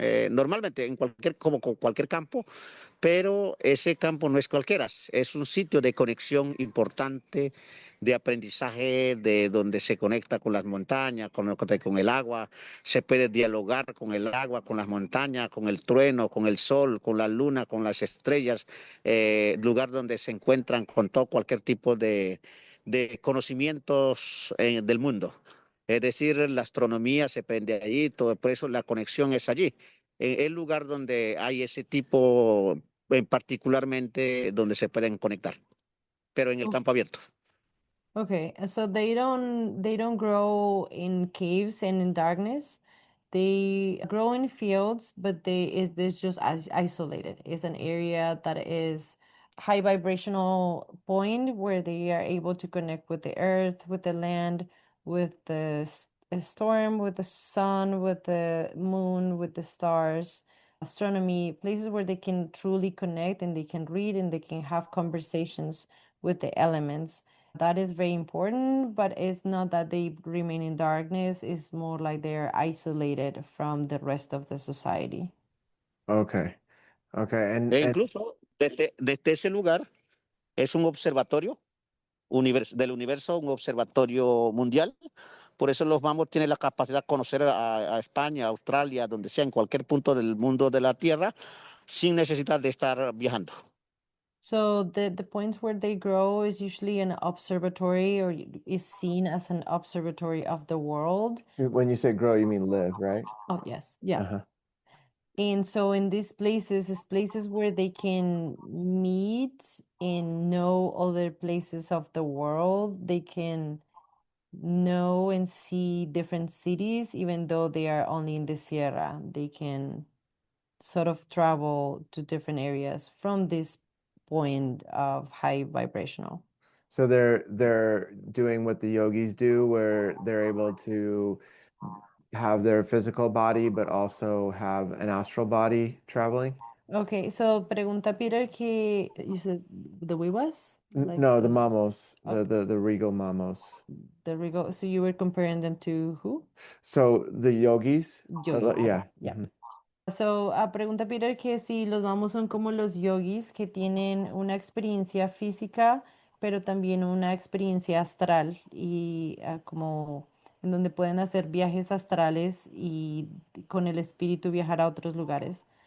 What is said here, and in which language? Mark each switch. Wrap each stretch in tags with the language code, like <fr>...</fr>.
<es>Normalmente en cualquier, como con cualquier campo, pero ese campo no es cualquiera, es un sitio de conexión importante, de aprendizaje, de donde se conecta con las montañas, con el agua, se puede dialogar con el agua, con las montañas, con el trueno, con el sol, con la luna, con las estrellas, lugar donde se encuentran con todo cualquier tipo de conocimientos del mundo. Es decir, la astronomía se prende allí, todo, por eso la conexión es allí. El lugar donde hay ese tipo particularmente donde se pueden conectar, pero en el campo abierto.</es> <en>Okay, so they don't grow in caves and in darkness. They grow in fields, but it's just isolated. It's an area that is high vibrational point where they are able to connect with the earth, with the land, with the storm, with the sun, with the moon, with the stars, astronomy, places where they can truly connect and they can read and they can have conversations with the elements. That is very important, but it's not that they remain in darkness, it's more like they're isolated from the rest of the society. Okay. Okay. E And</en> <es>incluso desde ese lugar es un observatorio del universo, un observatorio mundial. Por eso los mamos tienen la capacidad de conocer a España, Australia, donde sea, en cualquier punto del mundo de la Tierra, sin necesidad de estar viajando.</es> <en>So the points where they grow is usually an observatory or is seen as an observatory of the world. when you say grow, you mean live, right? Oh, yes. Yeah. Uh-huh. And so in these places is places where they can meet and know other places of the world. They can know and see different cities, even though they are only in the Sierra. They can sort of travel to different areas from this point of high vibrational. So they're doing what the yogis do, where they're able to have their physical body, but also have an astral body traveling. Okay, so</en> <es>pregunta Peter que</es> <en>you said the Wiwas, like No, the the mamos, okay, the regal mamos. the Rigo. So you were comparing them to who? So the yogis, Yogi. yeah. Yeah. Mhm.</en> <es>So, pregunta Peter que si los mamos son como los yogis que tienen una experiencia física, pero también una experiencia astral y como en donde pueden hacer viajes astrales y con el espíritu viajar a otros lugares.</es>